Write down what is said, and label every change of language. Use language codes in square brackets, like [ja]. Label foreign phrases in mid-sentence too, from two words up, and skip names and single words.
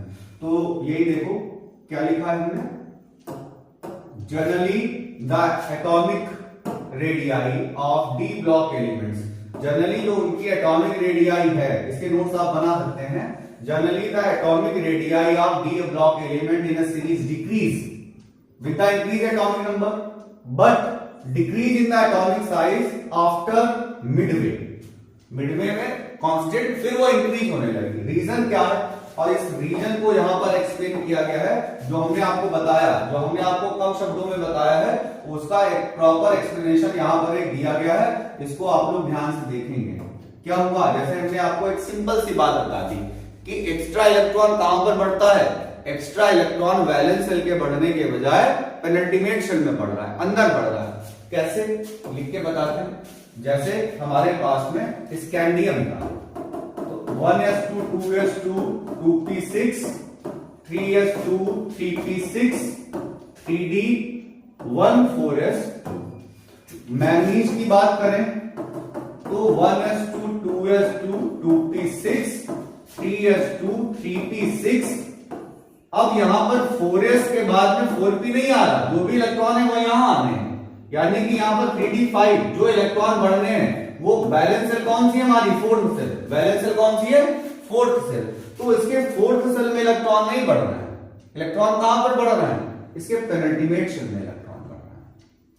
[hi] तो यही देखो क्या लिखा है हमने, [en] generally the atomic radii of d block elements. [hi] जनरली जो उनकी [en] atomic radii [hi] है, इसके नोट्स आप बना सकते हैं। [en] generally the atomic radii of d block element in a series decrease with the increase atomic number but decrease in the atomic size after midway। [hi] मिडवे में कांस्टेंट, फिर वो इंक्रीज होने लगी। रीजन क्या है? और इस रीजन को यहां पर एक्सप्लेन किया गया है, जो हमने आपको बताया, जो हमने आपको कम शब्दों में बताया है, उसका एक [en] proper explanation [hi] यहां पर एक दिया गया है। इसको आप लोग ध्यान से देखेंगे। क्या हुआ? जैसे हमने आपको एक सिंपल सी बात बता दी कि [en] extra electron [hi] कहां पर बढ़ता है? [en] extra electron valence shell [hi] के बढ़ने के बजाय [en] penultimate shell [hi] में बढ़ रहा है, अंदर बढ़ रहा है। कैसे? लिख के बताते हैं। जैसे हमारे पास में स्कैंडियम था, तो 1s2 2s2 2p6 3s2 3p6 3d1 4s। मैग्नीज की बात करें तो 1s2 2s2 2p6 3s2 3p6। अब यहां पर 4s के बाद में 4p नहीं आ रहा, जो भी इलेक्ट्रॉन है वो यहां आने हैं, यानी कि यहां पर 3d5 जो इलेक्ट्रॉन बढ़ने हैं वो [en] valence shell [hi] कौन सी है हमारी, [en] fourth shell. valence shell [hi] कौन सी है, [en] fourth shell. [hi] तो इसके [en] fourth shell [hi] में इलेक्ट्रॉन नहीं बढ़ रहा है, इलेक्ट्रॉन कहां पर बढ़ रहा है, इसके [en] penultimate shell [hi] में इलेक्ट्रॉन बढ़ रहा है।